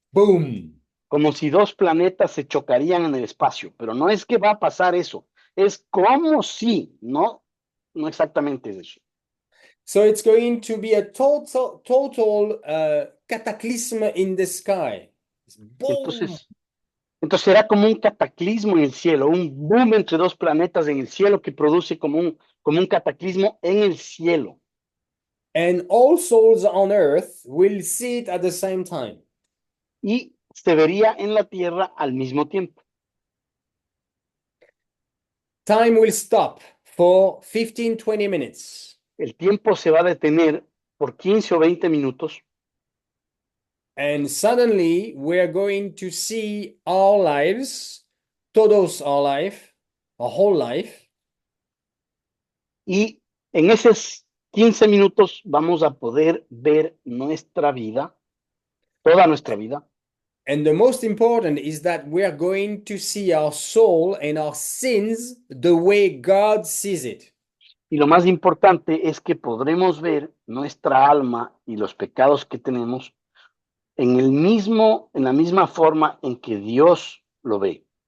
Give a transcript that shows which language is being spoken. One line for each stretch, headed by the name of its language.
English: Boom.
Spanish: Como si dos planetas se chocarían en el espacio, pero no es que va a pasar eso, es como si, no exactamente es eso.
English: So it's going to be a total cataclysm in the sky. Boom.
Spanish: Entonces, entonces será como un cataclismo en el cielo, un boom entre dos planetas en el cielo que produce como un cataclismo en el cielo.
English: And all souls on earth will see it at the same time.
Spanish: Y se vería en la tierra al mismo tiempo.
English: Time will stop for 15-20 minutes.
Spanish: El tiempo se va a detener por 15 o 20 minutos
English: And suddenly we're going to see our lives, todos our life, our whole life,
Spanish: y en esos 15 minutos vamos a poder ver nuestra vida, toda nuestra vida.
English: and the most important is that we are going to see our soul and our sins the way God sees it.
Spanish: Y lo más importante es que podremos ver nuestra alma y los pecados que tenemos en la misma forma en que Dios lo ve.